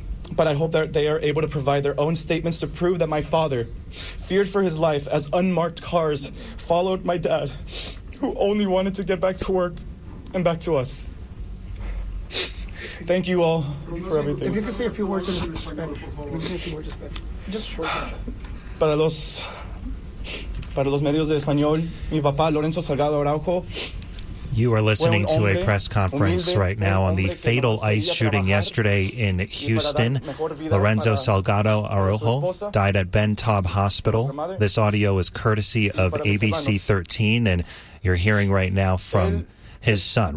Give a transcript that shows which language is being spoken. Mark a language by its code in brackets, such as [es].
[en] but I hope that they are able to provide their own statements to prove that my father feared for his life as unmarked cars followed my dad, who only wanted to get back to work and back to us. Thank you all for everything. If you could say a few words in Spanish. Just short. [es] Para los medios de español, mi papá Lorenzo Salgado Araujo. [en] You are listening to a press conference right now on the fatal ICE shooting yesterday in Houston. Lorenzo Salgado Araujo died at Ben Taub Hospital. This audio is courtesy of ABC 13, and you're hearing right now from his son.